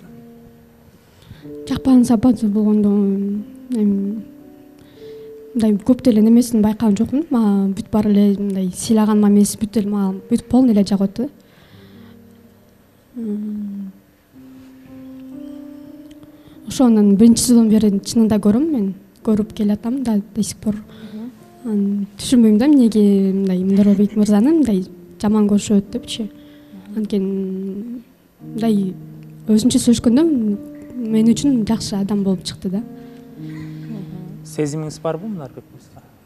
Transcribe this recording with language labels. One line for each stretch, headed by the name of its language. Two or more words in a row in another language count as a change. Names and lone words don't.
Kyrgyz: Жакпаган сапаты болгондо мындай көп деле немесин байкаган жокмун. Мага бүт баары эле мындай сыйлаган мамилеси бүт эле мага бүт полный эле жагат. Ошонун биринчи жылдан бери чынында көрөм, мен көрүп келатам да
Russian: до сих пор.
Kyrgyz: Түшүнбөйм да эмнеге мындай Мунарбек мырзаны мындай жаман көрүшөт депчи. Анткени мындай өзүнчө сөйлөшкөндө мен үчүн жакшы адам болуп чыкты да. Сезимиңиз барбы Мунарбек мырза?